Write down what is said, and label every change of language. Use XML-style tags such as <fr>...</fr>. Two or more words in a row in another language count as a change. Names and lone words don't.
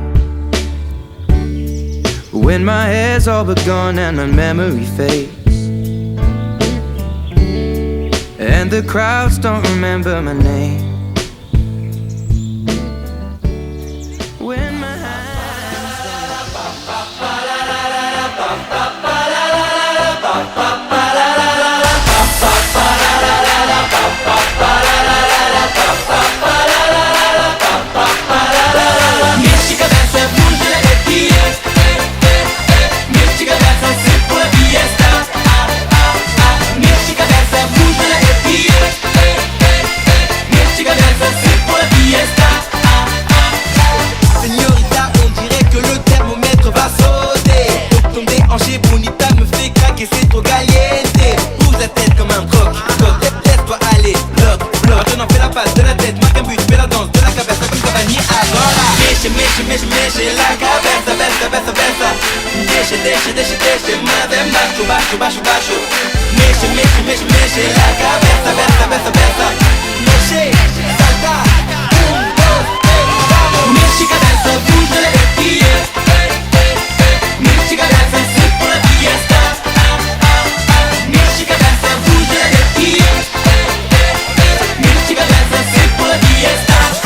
<en>When my hair's all but gone and my memory fades, and the crowds don't remember my name. When my</en> <pt>Mexe cabeça, bunda e pia. Mexe cabeça, se</pt> <es>por fiesta.</es> <pt>Mexe cabeça, bunda e pia. Mexe cabeça, se por fiesta.</pt> <fr>Señorita, on dirait que le thermomètre va sauter. Ton déhanché bonita me fait craquer, c'est trop caliente. Bouge la tête comme un croc, laisse-toi aller, bloc. Maintenant fais la passe de la tête, marque un but, fais la danse de la cabeza comme Cavani agora.</fr> <es>Mexe la cabeza, besa.</es> <pt>Deixa, manda baixo. Mexe</pt> <es>la cabeza, besa.</es> <pt>Mexe, salta, 1, 2, 3, vamos. Mexe cabeça, bunda e pia. Mexe cabeça, se</pt> <es>por fiesta.</es> <pt>Mexe cabeça, bunda e pia. Mexe cabeça, se</pt> <es>por fiesta.</es>